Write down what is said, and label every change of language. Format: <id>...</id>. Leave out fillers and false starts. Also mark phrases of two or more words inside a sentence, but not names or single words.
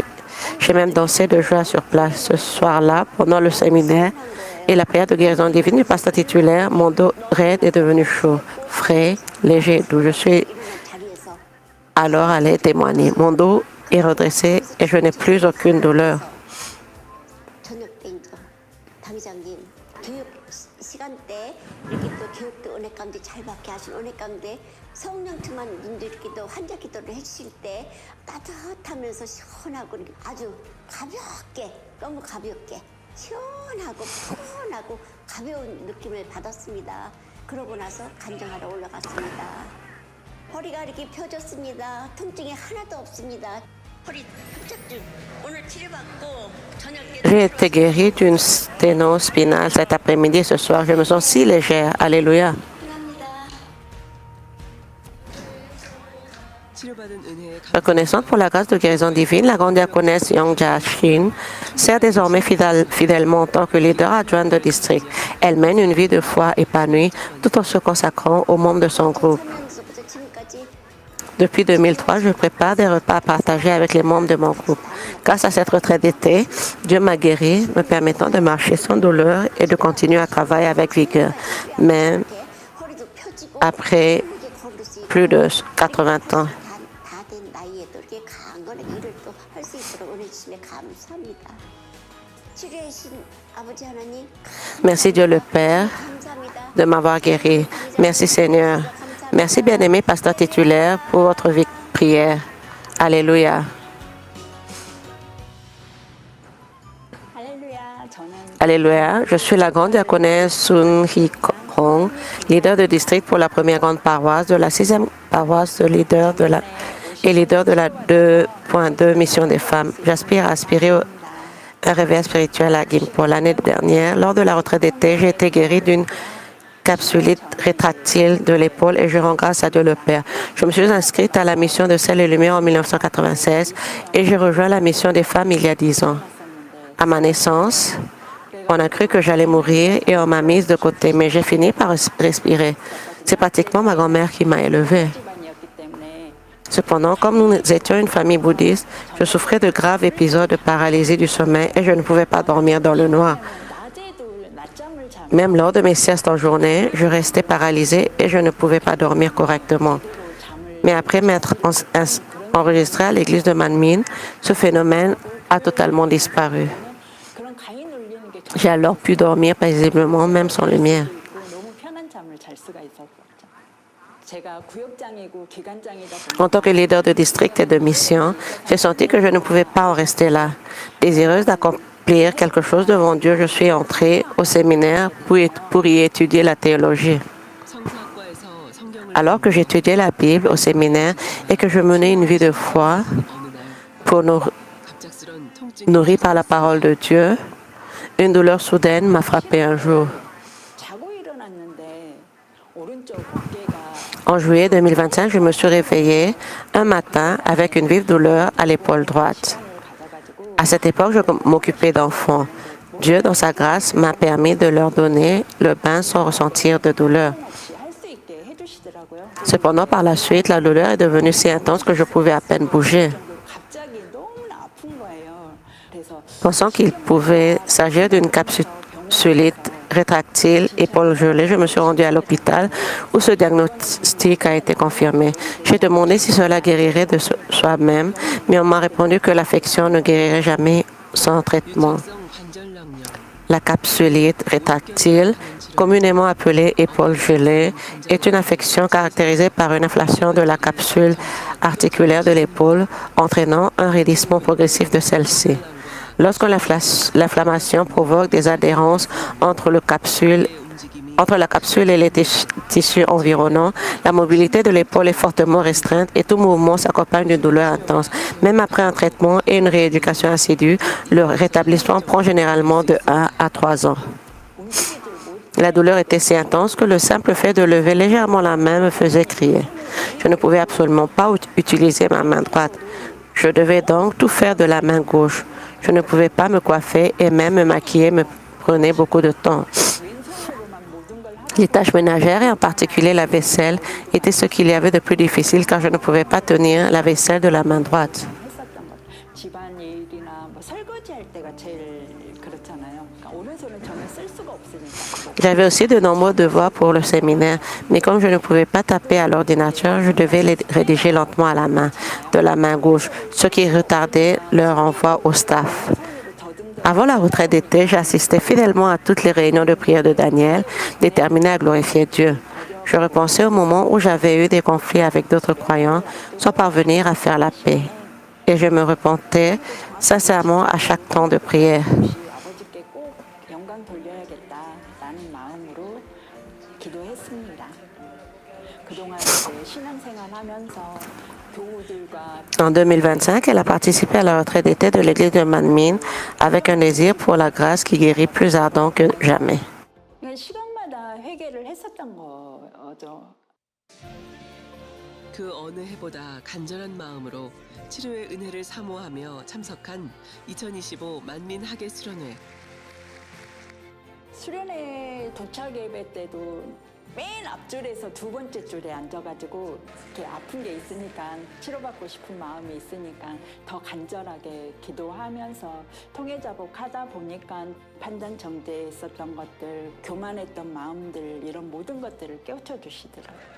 <fr>J'ai même dansé de joie sur place. Ce soir-là, pendant le séminaire et la prière de guérison divine du pasteur titulaire, mon dos raide est devenu chaud, frais, léger, d'où je suis alors allée témoigner. Mon dos est redressé et je n'ai plus aucune douleur.</fr> <ko>저녁 때이죠. 당장님 교육 시간대 이렇게 또 교육도 은혜 가운데 잘 받게 하신 은혜 가운데 성령 충만 분들 이렇게 또 환자 기도를 해주실 때 따뜻하면서 시원하고 이렇게 아주 가볍게 너무 가볍게 시원하고 푸근하고 가벼운 느낌을 받았습니다. 그러고 나서 간증하러 올라갔습니다. 허리가 이렇게 펴졌습니다. 통증이 하나도 없습니다. 허리 협착증 오늘 치료받고 저녁 때</ko> <fr>J'ai été guérie d'une sténose spinale cet après-midi et ce soir. Je me sens si légère. Alléluia.</fr> <ko>합니다. 치료받은 은혜에</ko> <fr>Reconnaissante pour la grâce de guérison divine, la grande diaconesse Yang Jia-Shin sert désormais fidèlement en tant que leader adjointe de district. Elle mène une vie de foi épanouie tout en se consacrant aux membres de son groupe.</fr> <ko>서면서부터 지금까지</ko> <fr>Depuis 2003, je prépare des repas à partager avec les membres de mon groupe. Grâce à cette retraite d'été, Dieu m'a guéri, me permettant de marcher sans douleur et de continuer à travailler avec vigueur. Mais</fr> <ko>허리도 펴지고</ko> <fr>après</fr> <ko>이렇게 걸을 수 있고</ko> <fr>plus de 80 ans,</fr> <ko>다된 나이에도 이렇게 강건하게 일을 또 할 수 있도록 은혜 주심에 감사합니다. 치료해신 아버지 하나님</ko> <fr>merci Dieu le Père</fr> <ko>감사합니다.</ko> <fr>de m'avoir guéri. Merci Seigneur. Merci bien-aimé pasteur titulaire pour votre vie de prière. Alléluia.</fr> <ko>할렐루야. 저는</ko> <fr>Alléluia. Je suis la grande diaconesse Sun Hee Hong, leader de district pour la première grande paroisse de la 6e paroisse de leader de la 2.2 mission des femmes. J'aspire à un réveil spirituel à Gimpo. L'année dernière, lors de la retraite d'été, j'ai été guérie d'une capsulite rétractile de l'épaule et je rends grâce à Dieu le Père. Je me suis inscrite à la mission de Sel et Lumière en 1996 et j'ai rejoint la mission des femmes il y a 10 ans. À ma naissance, on a cru que j'allais mourir et on m'a mise de côté, mais j'ai fini par respirer. C'est pratiquement ma grand-mère qui m'a élevée.</fr> <ko>집안이었기 때문에</ko> <fr>Cependant, comme nous étions une famille bouddhiste, je souffrais de graves épisodes de paralysie du sommeil et je ne pouvais pas dormir dans le noir.</fr> <ko>낮에도 낮잠을 자면</ko> <fr>Même lors de mes siestes en journée, je restais paralysée et je ne pouvais pas dormir correctement. Mais après m'être enregistrée à l'église de Manmin, ce phénomène a totalement disparu.</fr> <ko>그런 가위 눌리는 게</ko> <fr>J'ai alors pu dormir paisiblement, même sans lumière.</fr> <ko>있고 너무 편한 잠을 잘 수가 있었죠. 제가 구역장이고 기관장이다 보니</ko> <fr>En tant que leader de district et de mission, j'ai senti que je ne pouvais pas en rester là. Désireuse d'accomplir quelque chose devant Dieu, je suis entrée au séminaire pour y étudier la théologie.</fr> <ko>성서학과에서 성경을</ko> <fr>Alors que j'étudiais la Bible au séminaire et que je menais une vie de foi</fr> <ko>어느 날</ko> <fr>pour</fr> <ko>갑작스런 통증이</ko> <fr>nourrie par la parole de Dieu, une douleur soudaine m'a frappée un jour.</fr> <ko>자고 일어났는데 오른쪽 어깨가</ko> <fr>En juillet 2025, je me suis réveillée un matin avec une vive douleur à l'épaule droite.</fr> <ko>가져가지고</ko> <fr>À cette époque, je m'occupais d'enfants. Dieu, dans sa grâce, m'a permis de leur donner le bain sans ressentir de douleur.</fr> <ko>없이 할 수 있게 해주시더라고요.</ko> <fr>Cependant, par la suite, la douleur est devenue si intense que je pouvais à peine bouger.</fr> <ko>갑자기 너무나 아픈 거예요. 그래서</ko> <fr>Pensant qu'il pouvait s'agir d'une capsulite rétractile, épaule gelée, je me suis rendue à l'hôpital où ce diagnostic a été confirmé. J'ai demandé si cela guérirait de soi-même, mais on m'a répondu que l'affection ne guérirait jamais sans traitement.</fr> <ko>유전성 관절염염,</ko> <fr>La capsulite rétractile, communément appelée épaule gelée, est une affection caractérisée par une inflation de la capsule articulaire de l'épaule, entraînant un raidissement progressif de celle-ci. Lorsque l'inflammation provoque des adhérences entre le capsule</fr> <ko>의 움직임이</ko> <fr>entre la capsule et les tissus environnants, la mobilité de l'épaule est fortement restreinte et tout mouvement s'accompagne d'une douleur intense. Même après un traitement et une rééducation assidue, le rétablissement prend généralement de 1 à 3 ans. La douleur était si intense que le simple fait de lever légèrement la main me faisait crier. Je ne pouvais absolument pas utiliser ma main droite. Je devais donc tout faire de la main gauche. Je ne pouvais pas me coiffer et même me maquiller me prenait beaucoup de temps. Les tâches ménagères et en particulier la vaisselle étaient ce qu'il y avait de plus difficile car je ne pouvais pas tenir la vaisselle de la main droite.</fr> <ko>했었던 것. 집안일이나 뭐 설거지할 때가 제일 그렇잖아요. 그러니까 오른손은 전혀 쓸 수가 없으니까.</ko> <fr>J'avais aussi de nombreux devoirs pour le séminaire, mais comme je ne pouvais pas taper à l'ordinateur, je devais les rédiger lentement à la main, de la main gauche, ce qui retardait leur envoi au staff. Avant la retraite d'été, j'assistais fidèlement à toutes les réunions de prière de Daniel, déterminé à glorifier Dieu. Je repensais au moment où j'avais eu des conflits avec d'autres croyants sans parvenir à faire la paix. Et je me repentais sincèrement à chaque temps de prière.</fr> <ko>아버지께 꼭 영광 돌려야겠다라는 마음으로 기도했습니다. 그동안 이제 신앙생활하면서 교우들과</ko> <fr>En 2025, elle a participé à la retraite d'été de l'église de Manmin avec un désir pour la grâce qui guérit plus ardent que jamais.</fr> <ko>그냥 시간마다 회개를 했었던 거죠. 그 어느 해보다 간절한 마음으로 치료의 은혜를 사모하며 참석한 2025 만민 학예 수련회. 수련회 도착 예배 때도 맨 앞줄에서 두 번째 줄에 앉아가지고 이렇게 아픈 게 있으니까 치료받고 싶은 마음이 있으니까 더 간절하게 기도하면서 통해자복 하다 보니까 판단 정제에 있었던 것들, 교만했던 마음들 이런 모든 것들을 깨우쳐 주시더라고요.</ko>